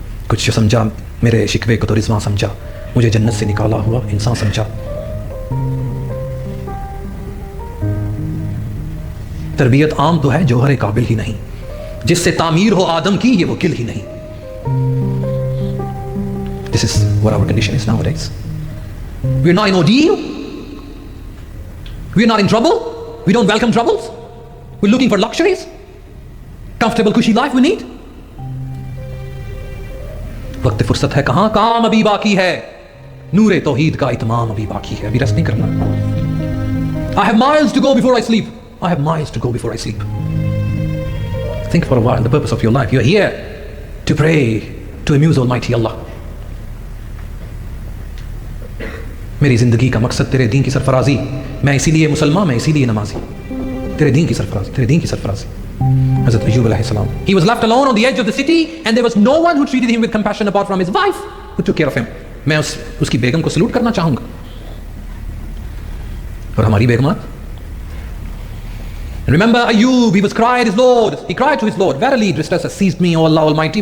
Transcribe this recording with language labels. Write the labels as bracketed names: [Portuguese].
[Hindi] कुछ समझा मेरे शिकवे को तो रिज़वां समझा, मुझे जन्नत से निकाला हुआ इंसान समझा. तरबियत आम तो है जौहर काबिल ही नहीं, जिससे तामीर हो आदम की ये वो किल ही नहीं. [English] This is what our condition is nowadays. We're not in ordeal. We're not in trouble. We don't welcome troubles. We're looking for luxuries. Comfortable, cushy life we need. [Hindi] वक्त फुर्सत है कहां, काम अभी बाकी है. नूरे तौहीद का इत्माम अभी बाकी है. अभी रेस्ट नहीं करना. [English] I have miles to go before I sleep. I have miles to go before I sleep. Think for a while the purpose of your life. You're here to pray, to amuse Almighty Allah. [Hindi] मेरी जिंदगी का मकसद तेरे दीन की सरफराजी. मैं इसीलिए मुसलमान, मैं इसीलिए नमाजी. तेरे दीन की सरफराजी, तेरे दीन की सरफराजी. [English] Hazrat Ayyub alayhi salam. He was left alone on the edge of the city and there was no one who treated him with compassion apart from his wife who took care of him. [Hindi] मैं उसकी बेगम को salute करना चाहूंगा. और हमारी बेगमात. [English] Remember Ayyub, he was cried his Lord. He cried to his Lord, verily distress has seized me, O Allah Almighty.